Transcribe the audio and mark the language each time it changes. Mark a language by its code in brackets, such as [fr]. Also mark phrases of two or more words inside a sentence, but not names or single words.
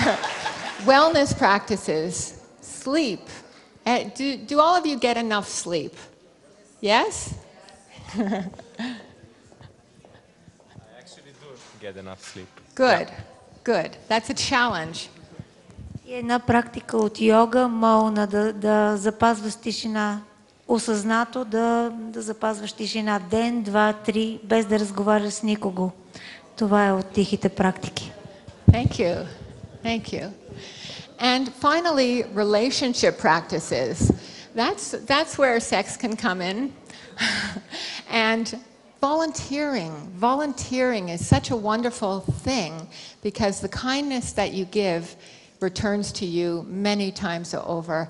[en] Wellness practices, sleep. Do all of you get enough sleep? Yes? I actually do get enough sleep. Good, good. That's a challenge. [bg] И една практика от йога, молна, да запазваш тишина, осъзнато да запазваш тишина ден, 2, 3, без да разговаряш с никого. Това е от тихите практики. [en] Thank you, thank you. And finally, relationship practices. That's where sex can come in. And volunteering is such a wonderful thing because the kindness that you give returns to you many times over.